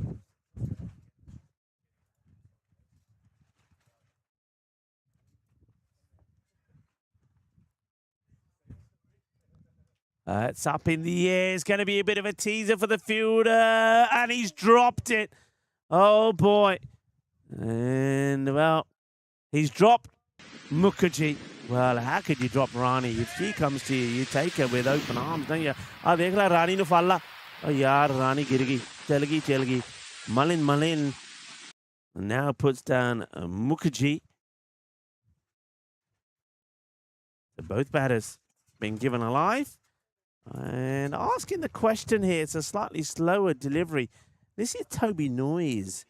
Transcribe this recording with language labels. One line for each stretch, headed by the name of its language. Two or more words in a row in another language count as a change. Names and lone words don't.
English: It's up in the air. It's going to be a bit of a teaser for the fielder. And he's dropped it. Oh, boy. And, well, he's dropped Mukherjee. Well, how could you drop Rani? If she comes to you, you take her with open arms, don't you?
Punjabi: ਆਹ, ਦੇਖ ਲਾ ਰਾਨੀ ਨੂੰ ਫੱਲਾ.
Hindi: ओह, यार, रानी गिर गई. चल गई.
English: Malin. Now puts down Mukherjee. So both batters been given a live. And asking the question here, it's a slightly slower delivery. This is Toby Noyes.